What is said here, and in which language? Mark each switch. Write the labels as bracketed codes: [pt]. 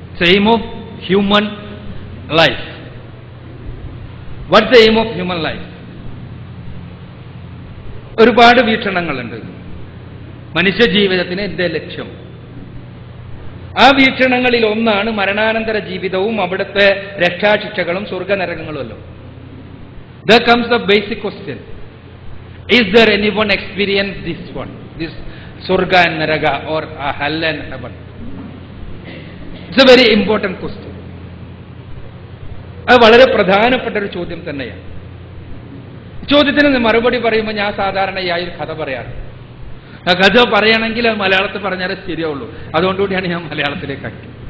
[en] Aim of human life. What's the aim of human life? [ml] ഒരുപാട് വീക്ഷണങ്ങളുണ്ട്. മനുഷ്യ ജീവിതത്തിന് എന്തേ ലക്ഷ്യം? ആ വീക്ഷണങ്ങളിൽ ഒന്നാണ് മരണാനന്തര ജീവിതവും അവിടുത്തെ രക്ഷാശിക്ഷകളും സ്വർഗനരകങ്ങളുമല്ലോ. [en] There comes the basic question. Is there anyone experience this one? This Surga and Naraga or Hell and Heaven? It's a very important question. [ml] അത് വളരെ പ്രധാനപ്പെട്ട ഒരു ചോദ്യം തന്നെയാണ്. ചോദ്യത്തിന് മറുപടി പറയുമ്പോൾ ഞാൻ സാധാരണയായി ഒരു കഥ പറയാറ്. ആ കഥ പറയണമെങ്കിൽ മലയാളത്തിൽ പറഞ്ഞാലേ ശരിയാവുള്ളൂ. അതുകൊണ്ടുകൂടിയാണ് ഞാൻ മലയാളത്തിലേക്ക് ആക്കി.